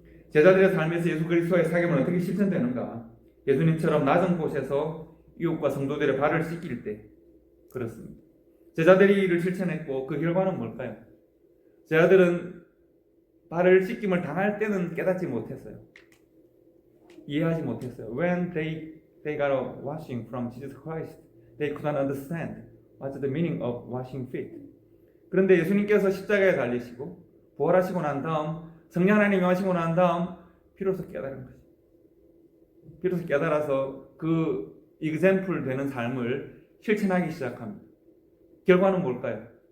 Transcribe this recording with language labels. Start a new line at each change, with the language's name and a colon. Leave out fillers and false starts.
Korean: 제자들의 삶에서 예수 그리스도와의 사귐은 어떻게 실천되는가? 예수님처럼 낮은 곳에서 이웃과 성도들의 발을 씻길 때 그렇습니다. 제자들이 이를 실천했고 그 결과는 뭘까요? 제자들은 발을 씻김을 당할 때는 깨닫지 못했어요. 이해하지 못했어요.
English: When they got a washing from Jesus Christ, they could not understand what's the meaning of washing feet.
Korean: 그런데 예수님께서 십자가에 달리시고 부활하시고 난 다음 성령 하나님이 하시고 난 다음 비로소 깨달은 거죠. 비로소 깨달아서 그 example 되는 삶을 실천하기 시작합니다. 결과는 뭘까요?